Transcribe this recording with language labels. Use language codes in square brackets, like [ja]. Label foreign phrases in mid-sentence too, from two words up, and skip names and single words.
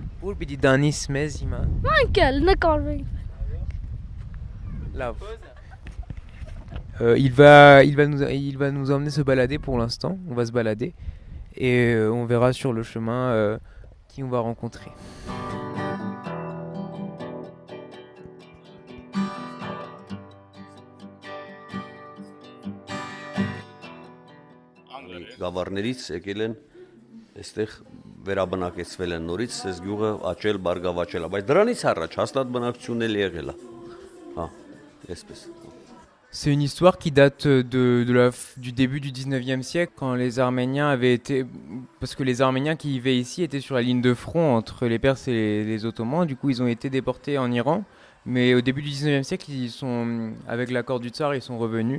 [hy] Ուրբի պիտի դանիս մեզ հիմա։ Մենք էլ նկարվենք։ Love. [fr] Il va nous emmener se balader pour l'instant. On va se balader et on verra sur le chemin qui on va rencontrer. [hy] Գավառներից եկել են այստեղ վերաբնակեցվել են նորից այս գյուղը աճել, բարգավաճել, բայց դրանից առաջ հաստատ բնակություն էլ եղել է։ Հա, այսպես։ [fr] C'est une histoire qui date du début du 19e siècle, quand les Arméniens avaient été... Parce que les Arméniens qui vivaient ici étaient sur la ligne de front entre les Perses et les Ottomans. Du coup, ils ont été déportés en Iran. Mais au début du 19e siècle, avec l'accord du tsar, ils sont revenus.